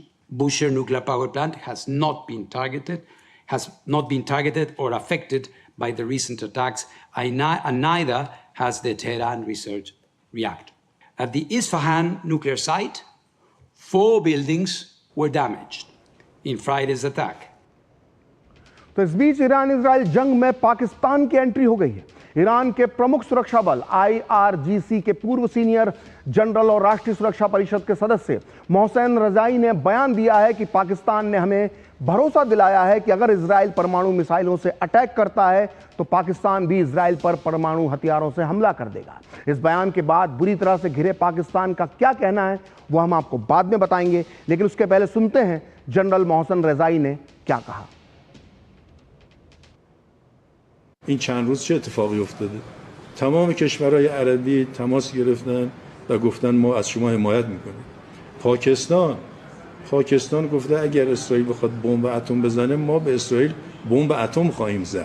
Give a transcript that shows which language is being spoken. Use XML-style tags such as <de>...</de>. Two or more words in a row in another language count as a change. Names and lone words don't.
<en>Bushehr nuclear power plant has not been targeted or affected by the recent attacks, and neither has the Tehran research reactor. At the Isfahan nuclear site, 4 buildings were damaged in Friday's attack.</en> <hi>तो इस बीच ईरान इजराइल जंग में पाकिस्तान की एंट्री हो गई है। ईरान के प्रमुख सुरक्षा बल IRGC के पूर्व सीनियर जनरल और राष्ट्रीय सुरक्षा परिषद के सदस्य मोहसेन रजाई ने बयान दिया है कि पाकिस्तान ने हमें भरोसा दिलाया है कि अगर इजराइल परमाणु मिसाइलों से अटैक करता है तो पाकिस्तान भी इजराइल पर परमाणु हथियारों से हमला कर देगा। इस बयान के बाद बुरी तरह से घिरे पाकिस्तान का क्या कहना है वो हम आपको बाद में बताएंगे, लेकिन उसके पहले सुनते हैं जनरल मोहसेन रजाई ने क्या कहा।</hi> <fa>این چند روز چه اتفاقی افتاده؟ تمام کشورهای عربی تماس گرفتن و گفتن ما از شما حمایت میکنیم. پاکستان گفته اگر اسرائیل بخواد بمب اتم بزنه ما به اسرائیل بمب اتم خواهیم زد.</fa>